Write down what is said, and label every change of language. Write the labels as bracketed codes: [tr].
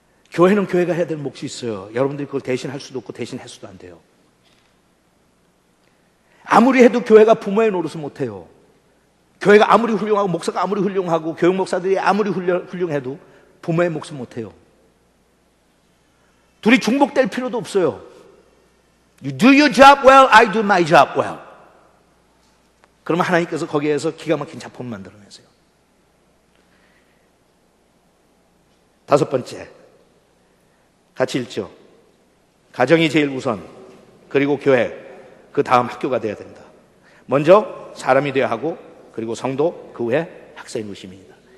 [ko] 교회는 교회가 해야 될 몫이 있어요. 여러분들이 그걸 대신할 수도 없고 대신해서도 안 돼요. 아무리 해도 교회가 부모의 노릇을 못해요. 교회가 아무리 훌륭하고 목사가 아무리 훌륭하고 교육 목사들이 아무리 훌륭해도 부모의 몫은 못해요. 둘이 중복될 필요도 없어요. [en] You do your job well, I do my job well. [ko] 그러면 하나님께서 거기에서 기가 막힌 작품을 만들어내세요. 다섯 번째, 같이 읽죠. 가정이 제일 우선, 그리고 교회, 그 다음 학교가 돼야 된다. 먼저 사람이 되어야 하고, 그리고 성도, 그 후에 학생이고 시민이다.